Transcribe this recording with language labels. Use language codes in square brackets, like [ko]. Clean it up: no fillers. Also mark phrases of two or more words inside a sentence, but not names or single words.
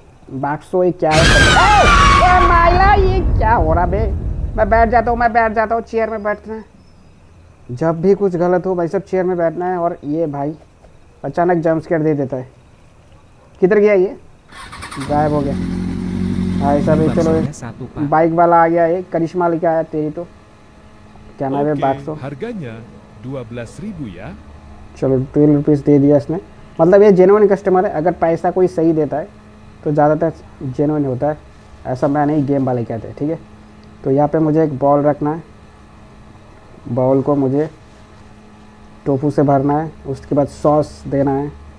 [hi] बाक्सो ये क्या है? ए माइला ये क्या हो रहा बे? मैं बैठ जाता हूँ चेयर में बैठना है। जब भी कुछ गलत हो भाई साहब चेयर में बैठना है। और ये भाई अचानक [en] jump scare [hi] दे देता है। किधर गया ये? गायब हो गया भाई साहब। ये चलो [id] baksonya satu pak. [hi] बाइक वाला आ गया, ये करिश्मा लेके आया तेरी तो। क्या नाम है [id] Oke, [hi] बाक्सो? [id] harganya 12.000 ya. [hi] चलो 12 रुपीज़ दे दिया इसने। मतलब ये [en] genuine customer [hi] है। अगर पैसा कोई सही देता है तो ज़्यादातर जेन्युइन होता है, ऐसा मैं नहीं, गेम वाले कहते हैं, ठीक है। तो यहाँ पे मुझे एक बॉल रखना है। बाउल को मुझे टोफू से भरना है, उसके बाद सॉस देना है।